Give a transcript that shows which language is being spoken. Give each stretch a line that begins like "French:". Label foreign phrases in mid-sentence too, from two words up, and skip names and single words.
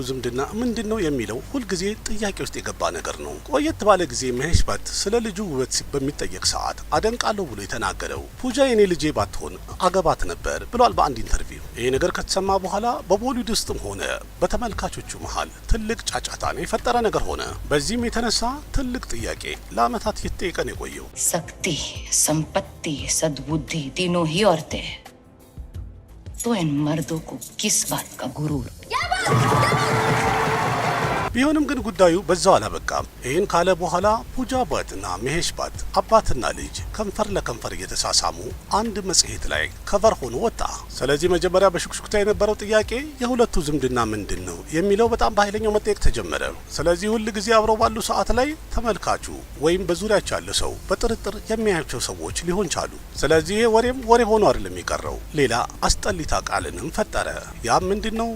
Amharic: ዝምድና ምንድነው የሚለው ሁልጊዜ ጥያቄ ውስጥ የገባ ነገር ነው። ቆየት ባለ ጊዜ መሄሽ ባት ስለ ልጁ ውበት በሚጠየቅ ሰዓት አደንቃለሁ ብሎ የተናገረው ፑጃ የኔ ልጄ ባትሆን አገባት ነበር ብሏል በአንድ ኢንተርቪው። ይሄ ነገር ከተሰማ በኋላ በቦሊውድ ውስጥም ሆነ በተመልካቾቹ መሀል ትልቅ ጫጫታን የፈጠረ ነገር ሆነ። በዚህም የተነሳ ትልቅ ጥያቄ ለአመታት እየተጠየቀ ነው የቆየው።
Hindi: शक्ति, संपत्ति, सद्बुद्धि तीनों ही औरतें हैं, तो इन मर्दों को किस बात का गुरूर?
Amharic: ቢሆንም ግን ጉዳዩ በዛው አላበቃም። ይህን ካለ በኋላ ፑጃ ባትና መሄሽ ባት አባትና ልጅ ከንፈር ለከንፈር እየተሳሳሙ አንድ መጽሔት ላይ ከቨር ሆኖ ወጣ። ስለዚህ መጀመሪያ በሽኩሽኩታ የነበረው ጥያቄ የሁለቱ ዝምድና ምንድን ነው የሚለው በጣም በኃይለኛው መጠየቅ ተጀመረ። ስለዚህ ሁል ጊዜ አብረው ባሉ ሰዓት ላይ ተመልካቹ ወይም በዙሪያቸው ያለ ሰው በጥርጥር የሚያያቸው ሰዎች ሊሆን ቻሉ። ስለዚህ ወሬም ወሬ ሆኖ አይደለም የቀረው፣ ሌላ አስጠሊታ ቃልንም ፈጠረ። ያም ምንድነው?